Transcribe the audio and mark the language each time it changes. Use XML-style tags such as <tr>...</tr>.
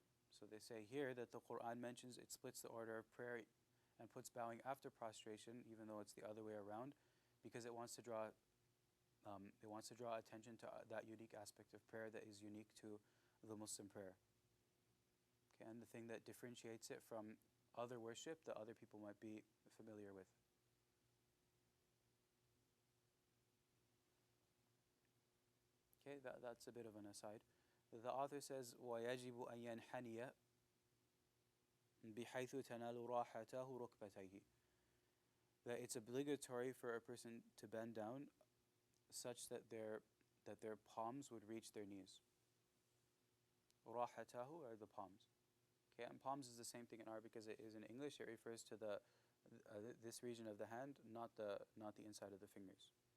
<en>So they say here that the Quran mentions it splits the order of prayer and puts bowing after prostration, even though it's the other way around, because it wants to draw attention to that unique aspect of prayer that is unique to the Muslim prayer. Okay, and the thing that differentiates it from other worship that other people might be familiar with. Okay, that's a bit of an aside. The author says,</en> <ar>وَيَجِبُ أَن يَنْحَنِيَ بِحَيْثُ تَنَالُ رَاحَتَهُ رُكْبَتَيْهِ.</ar> <en>that it's obligatory for a person to bend down such that their palms would reach their knees. Rahatahu are the palms. Okay, and palms is the same thing in Arabic as it is in English. It refers to this region of the hand, not the inside of the fingers.</en>